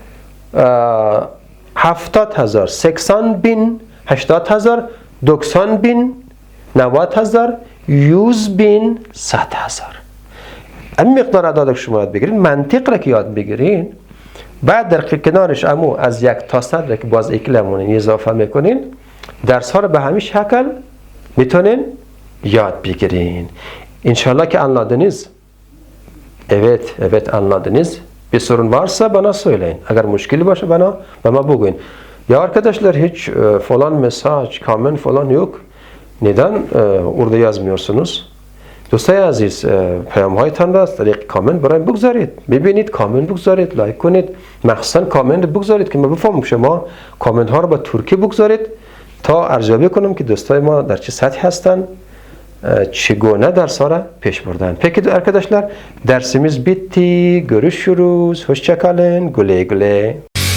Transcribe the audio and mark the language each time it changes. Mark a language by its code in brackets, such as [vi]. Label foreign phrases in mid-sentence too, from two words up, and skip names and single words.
[fa] 70000 80000 80000 90000 90000 100,000 100,000 این مقدار اعداد که شما یاد بگیرین منطق را که یاد بگیرین بعد در کنارش امو از 1 تا 100 را که باز اکلمون اضافه میکنین درس ها رو به همین شکل میتونین yad بگیرین. [tr] İnşallah ki anladınız. Evet anladınız. Bir sorun varsa bana söyleyin. Eğer müşkili varsa bana bugün. Ya arkadaşlar hiç falan mesaj, comment falan yok. Neden orada yazmıyorsunuz? [fa] دوستای عزیز پیام هایتان را از طریق کامنت برایم بگذارید. ببینید کامنت بگذارید، لایک کنید. مخصوصا کامنت بگذارید که من بفهمم شما کامنت ها رو با ترکی بگذارید تا ارزیابی کنم که دوستای ما در چه سطحی هستن، چگونه ders ها را پیش بردن. [tr] Peki arkadaşlar dersimiz bitti. Görüşürüz. Hoşça kalın. Güle güle.